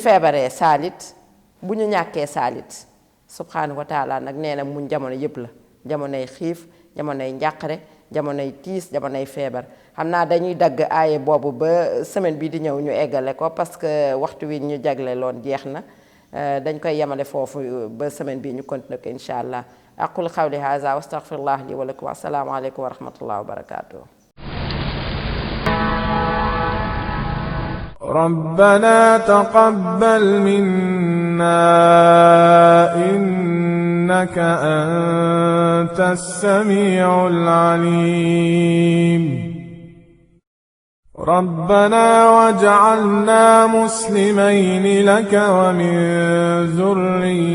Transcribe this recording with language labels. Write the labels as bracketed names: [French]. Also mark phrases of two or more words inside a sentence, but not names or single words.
[Wolof] feebaree saalit bu ñu ñàkkee saalit [Arabic] سبحانه وتعالى [Wolof] nag nee na muñ jamono yépp la jamonoy xiif jamonoy njàqare jamonoy tiis jamonoy feebar xam naa dañuy dagg aaye boobu ba semaine bi di ñëw ñu eggale ko [French] parce que [Wolof] waxtu wi ñu jagle loon jeex na dañ koy yemale foofu ba semaine bi ñu continuer ko [Arabic] إن شاء الله أقول قولي هذا وأستغفر الله لي ولكم السلام عليكم ورحمة الله وبركاته ربنا تقبل منا إنك أنت السميع العليم ربنا واجعلنا مسلمين لك ومن ذريتنا